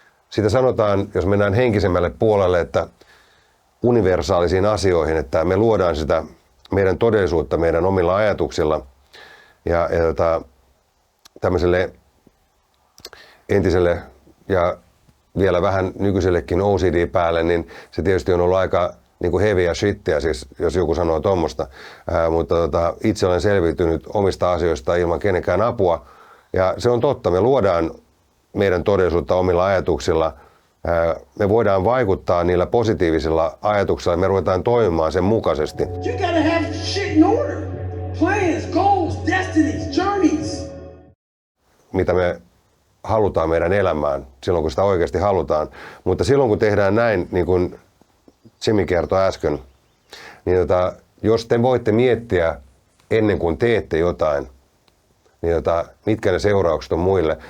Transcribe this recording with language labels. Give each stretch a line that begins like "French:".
Finnish: Sitä sanotaan, jos mennään henkisemmälle puolelle, että universaalisiin asioihin, että me luodaan sitä meidän todellisuutta meidän omilla ajatuksilla ja tämmöiselle entiselle ja vielä vähän nykyisellekin OCD päälle, niin se tietysti on ollut aika niin kuin heviä shittiä, siis jos joku sanoo tuommoista. Mutta itse olen selviytynyt omista asioista ilman kenenkään apua. Ja se on totta, me luodaan meidän todellisuutta omilla ajatuksilla. Me voidaan vaikuttaa niillä positiivisilla ajatuksilla, me ruvetaan toimimaan sen mukaisesti.
English: You gotta have shit in order. Plans, goals, destinies, journeys.
Finnish: Mitä me halutaan meidän elämään, silloin kun sitä oikeasti halutaan. Mutta silloin kun tehdään näin, niin kuin Jimmy kertoi äsken, niin jos te voitte miettiä ennen kuin teette jotain, niin mitkä ne seuraukset on muille.